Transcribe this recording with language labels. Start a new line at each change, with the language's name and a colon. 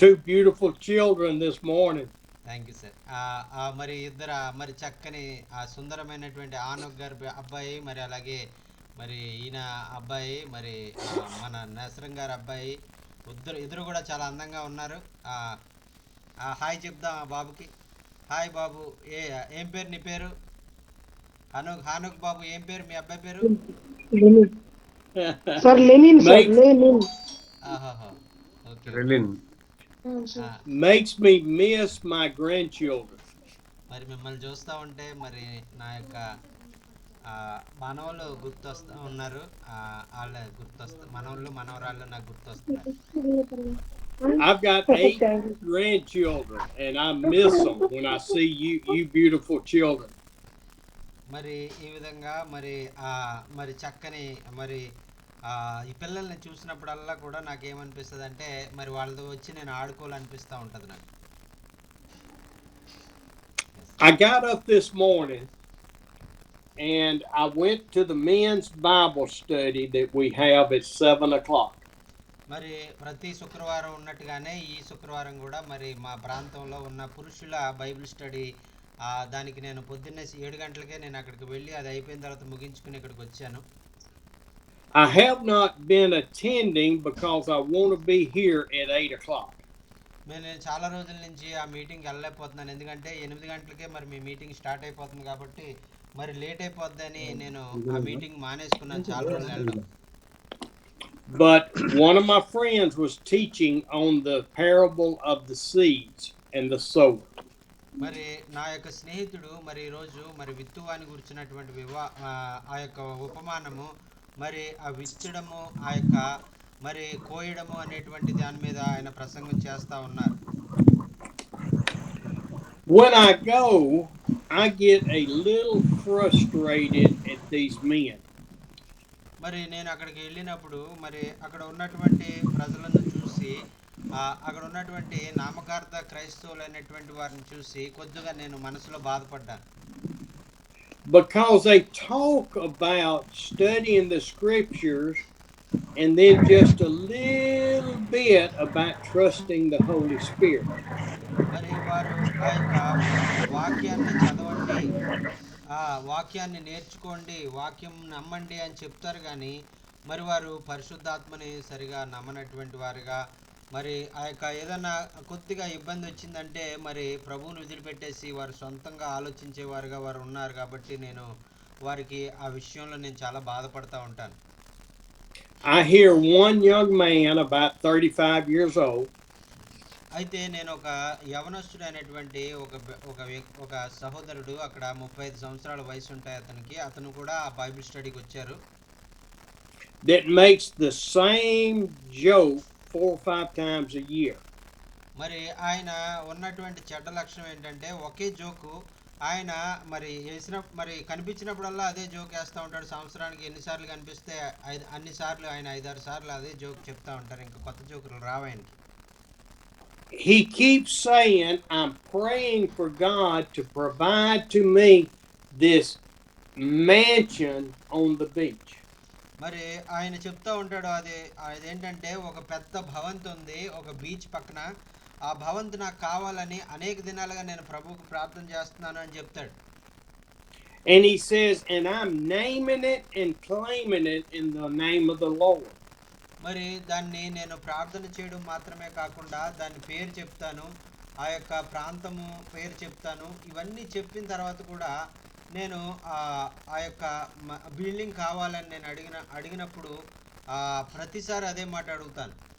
English: two beautiful children this morning.
Telugu: Thank you sir. మరి మరి చక్కని సుందరమైనటువంటి ఆనోక్ గారి అబ్బాయి, మరి అలాగే మరి ఈయన అబ్బాయి, మరి మన నసరం గారి అబ్బాయి, ఇద్దరు కూడా చాలా అందంగా ఉన్నారు. ఆ, హాయ్ చెప్దాం ఆ బాబుకి. హాయ్ బాబు, ఏం పేరు నీ పేరు? హానుక్ బాబు, ఏం పేరు మీ అబ్బాయి పేరు?
English: Lenin. Sir, Lenin, sir, makes Lenin.
Telugu: ఆహాహా, okay okay. రెలిన్.
English: Sir. makes me miss my grandchildren.
Telugu: మరి మిమ్మల్ని చూస్తూ ఉంటే మరి నా యొక్క మనవలు గుర్తొస్తూ ఉన్నారు. వాళ్ళ మనవళ్ళు మనవరాళ్ళు నాకు గుర్తొస్తున్నారు.
English: I've got 8 grandchildren, and I miss them when I see you beautiful children.
Telugu: మరి ఈ విధంగా మరి చక్కని మరి ఈ పిల్లల్ని చూసినప్పుడల్లా కూడా నాకేమనిపిస్తుంది అంటే మరి వాళ్ళతో వచ్చి నేను ఆడుకోవాలనిపిస్తూ ఉంటుంది నాకు.
English: I got up this morning and I went to the men's Bible study that we have at 7 o'clock.
Telugu: మరి ప్రతి శుక్రవారం ఉన్నట్టుగానే ఈ శుక్రవారం కూడా మరి మా ప్రాంతంలో ఉన్న పురుషుల బైబిల్ స్టడీ దానికి నేను పొద్దున్నే 7 గంటలకే నేను అక్కడికి వెళ్ళి అది అయిపోయిన తర్వాత ముగించుకుని ఇక్కడికి వచ్చాను.
English: I have not been attending because I want to be here at 8 o'clock.
Telugu: నేను చాలా రోజుల నుంచి ఆ మీటింగ్కి వెళ్ళలేకపోతున్నాను, ఎందుకంటే 8 గంటలకే మరి మీ మీటింగ్ స్టార్ట్ అయిపోతుంది కాబట్టి మరి లేట్ అయిపోద్దని నేను ఆ మీటింగ్ మానేసుకున్నాను చాలా రోజులు వెళ్ళడం.
English: But one of my friends was teaching on the parable of the seeds and the sower.
Telugu: మరి నా యొక్క స్నేహితుడు మరి ఈరోజు మరి విత్తువాని గురించినటువంటి ఆ యొక్క ఉపమానము, మరి ఆ విత్తడము, ఆ యొక్క మరి కోయడము అనేటువంటి దాని మీద ఆయన ప్రసంగం చేస్తూ ఉన్నారు.
English: When I go, I get a little frustrated at these men.
Telugu: మరి నేను అక్కడికి వెళ్ళినప్పుడు మరి అక్కడ ఉన్నటువంటి ప్రజలను చూసి అక్కడ ఉన్నటువంటి నామకార్థ క్రైస్తవులు అనేటువంటి వారిని చూసి కొద్దిగా నేను మనసులో బాధపడ్డాను.
English: Because they talk about studying the scriptures and then just a little bit about trusting the Holy Spirit.
Telugu: మరి వారు ఆ యొక్క వాక్యాన్ని చదవండి, వాక్యాన్ని నేర్చుకోండి, వాక్యం నమ్మండి అని చెప్తారు, కానీ మరి వారు పరిశుద్ధాత్మని సరిగా నమ్మనటువంటి వారుగా, మరి ఆ యొక్క ఏదైనా కొద్దిగా ఇబ్బంది వచ్చిందంటే మరి ప్రభువుని వదిలిపెట్టేసి వారు సొంతంగా ఆలోచించేవారుగా వారు ఉన్నారు. కాబట్టి నేను వారికి ఆ విషయంలో నేను చాలా బాధపడతా ఉంటాను.
English: I hear one young man about 35 years old.
Telugu: అయితే నేను ఒక యవనస్తుడు అయినటువంటి ఒక సహోదరుడు, అక్కడ 35 సంవత్సరాల వయసు ఉంటాయి అతనికి, అతను కూడా ఆ బైబిల్ స్టడీకి వచ్చారు.
English: That makes the same joke 4 or 5 times a year.
Telugu: మరి ఆయన ఉన్నటువంటి చెడ్డ లక్షణం ఏంటంటే ఒకే జోకు ఆయన మరి కనిపించినప్పుడల్లా అదే జోక్ వేస్తూ ఉంటాడు. సంవత్సరానికి ఎన్నిసార్లు కనిపిస్తే అన్నిసార్లు ఆయన 5-6 సార్లు అదే జోక్ చెప్తా ఉంటారు, ఇంకా కొత్త జోకులు రావు ఆయనకి.
English: He keeps saying, I'm praying for God to provide to me this mansion on the beach.
Telugu: మరి ఆయన చెప్తా ఉంటాడు, అదేంటంటే ఒక పెద్ద భవంతి ఉంది ఒక బీచ్ పక్కన, ఆ భవంతి నాకు కావాలని అనేక దినాలుగా నేను ప్రభువుకు ప్రార్థన చేస్తున్నాను అని చెప్తాడు.
English: And he says, and I'm naming it and claiming it in the name of the Lord.
Telugu: మరి దాన్ని నేను ప్రార్థన చేయడం మాత్రమే కాకుండా దాని పేరు చెప్తాను, ఆ యొక్క ప్రాంతము పేరు చెప్తాను. ఇవన్నీ చెప్పిన తర్వాత కూడా నేను ఆ యొక్క బిల్డింగ్ కావాలని నేను అడిగినప్పుడు ప్రతిసారి అదే మాట అడుగుతాను.